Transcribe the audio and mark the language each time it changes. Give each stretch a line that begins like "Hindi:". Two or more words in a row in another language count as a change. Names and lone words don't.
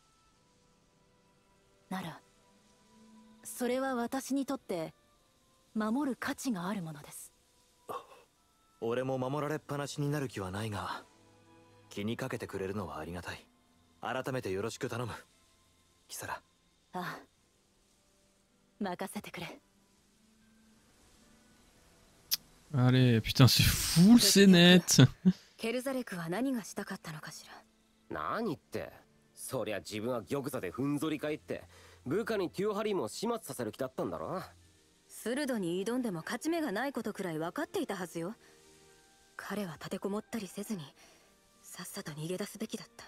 Japanese: ならそれは私にとって守る価値があるものです。俺も守られっぱなしになる気はないが、気にかけてくれるのはありがたい。改めてよろしく頼む、キサラ。ああ、任せてくれ。
French: Allez, putain, c'est full, c'est net.
Japanese: ケルザレクは何がしたかったのかしら。何ってそりゃ自分は玉座でふんぞり返って部下にテューハリーも始末させる気だったんだろ。スルドに挑んでも勝ち目がないことくらい分かっていたはずよ。彼は立てこもったりせずにさっさと逃げ出すべきだった。